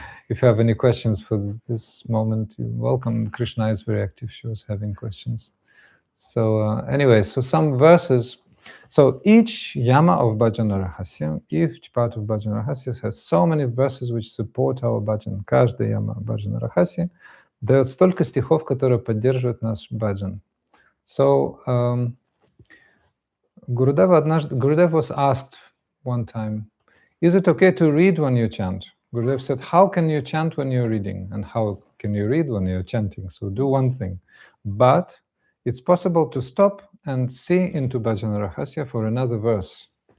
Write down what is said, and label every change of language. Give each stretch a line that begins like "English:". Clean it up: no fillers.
English: If you have any questions for this moment, you're welcome. Krishna is very active. She was having questions. So anyway, so some verses. So each yama of Bhajana-rahasya, each part of Bhajana-rahasya has so many verses which support our bhajan.
Russian: Каждая яма Bhajana-rahasya дает столько стихов, которые поддерживают наш бhajan.
English: So Gurudev was asked one time, is it okay to read when you chant? Gurudev said, how can you chant when you're reading? And how can you read when you're chanting? So do one thing. But it's possible to stop and see into Bhajana-rahasya for another verse.